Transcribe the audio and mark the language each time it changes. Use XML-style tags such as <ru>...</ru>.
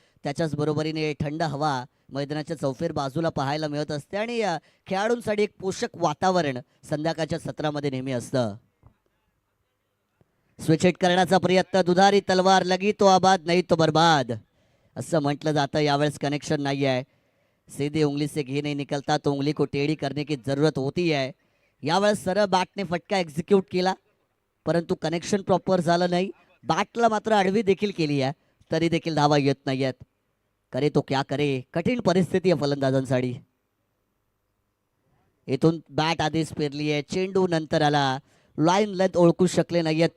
<mr>त्याच्याच बरोबरीने थंड हवा मैदानाच्या चौफेर बाजूला पाहायला मिळत असते आणि खेळाडूंसाठी एक पोषक वातावरण संध्याकाळच्या सत्रामध्ये नेहमी असतं. स्विच हिट करण्याचा प्रयत्न. दुधारी तलवार,</mr> <hi>लगी तो आबाद नाही तो बर्बाद</hi> <mr>असं म्हटलं जातं. यावेळेस कनेक्शन नाही आहे.</mr> <hi>सीधे उंगली से घी नहीं निकलता तो उंगली को टेढ़ी करने की जरूरत होती है.</hi> <mr>यावेळेस सरळ बॅटने फटका एक्झिक्यूट केला परंतु कनेक्शन प्रॉपर झालं नाही. बॅटला मात्र आडवी देखील केली आहे तरी देखील धावा येत नाही आहेत.</mr> <hi>करे तो क्या करे,</hi> <mr>कठीण परिस्थिती आहे फलंदाजांसाठी. इथून बॅट आधीच पेरली आहे. चेंडू नंतर आला. लाईन लेंथ ओळखू शकले नाहीयेत.</mr>